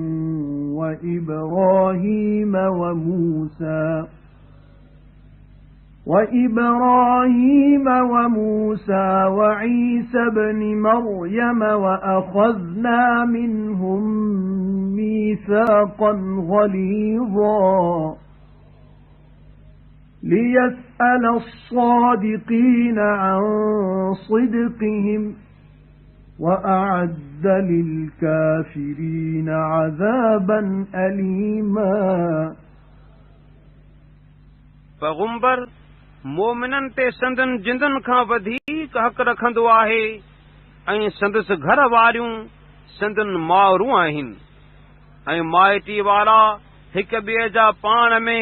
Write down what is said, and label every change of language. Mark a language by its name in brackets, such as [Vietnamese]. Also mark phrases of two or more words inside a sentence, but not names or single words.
[Arabic] وإبراهيم وموسى وعيسى بن مريم وأخذنا منهم ميثاقا غليظا ليسأل الصادقين عن صدقهم وأعد للكافرين عذابا أليما [Sindhi] पैगंबर मोमिनन ते संदन जिंदन खां वधीक हक़ रखंदो आहे ऐं संदसि घर वारियूं संदन माउरूं आहिनि ऐं माइटी वारा हिक ॿिए जा पाण में